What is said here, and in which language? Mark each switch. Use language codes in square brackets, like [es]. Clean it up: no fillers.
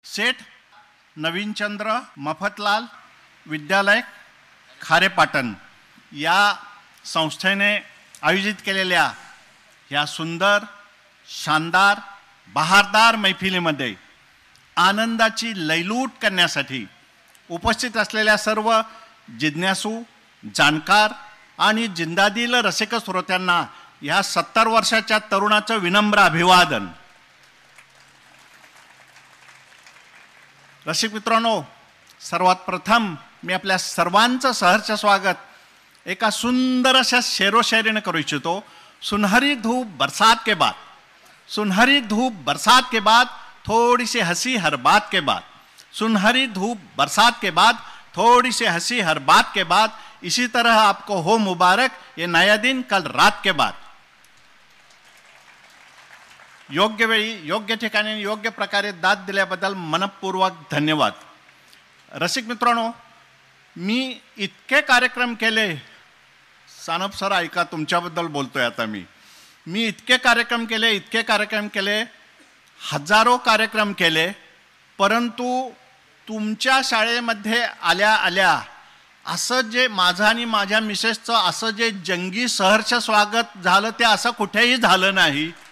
[mr] सेठ नवीनचंद्र मफतलाल विद्यालय खारेपाटण या संस्थेने आयोजित केलेल्या या सुंदर शानदार बहारदार मैफिलीमध्ये आनंदाची लयलूट करण्यासाठी उपस्थित असलेल्या सर्व जिज्ञासू जाणकार आणि जिंदादिल रसिक श्रोत्यांना या 70 वर्षाच्या तरुणाचं विनम्र अभिवादन। रसिक मित्रांनो, सर्वात प्रथम मी आपल्या सर्वांचं सहर्ष स्वागत एका सुंदर अशा शेरोशायरीने करू इच्छितो। [hi] सुनहरी धूप बरसात के बाद, सुनहरी धूप बरसात के बाद, थोड़ी सी हंसी हर बात के बाद, सुनहरी धूप बरसात के बाद, थोड़ी सी हंसी हर बात के बाद, इसी तरह आपको हो मुबारक ये नया दिन कल रात के बाद। [mr] योग्य वेळी योग्य ठिकाणी योग्य प्रकारे दाद दिल्याबद्दल मनपूर्वक धन्यवाद। रसिक मित्रांनो, मी इतके कार्यक्रम केले, सानप सर ऐका तुमच्याबद्दल बोलतोय आता मी इतके कार्यक्रम केले, हजारो कार्यक्रम केले, परंतु तुमच्या शाळेमध्ये आल्या आल्या असं जे माझं आणि माझ्या मिसेसचं असं जे जंगी सहर्ष स्वागत झालं ते असं कुठेही झालं नाही।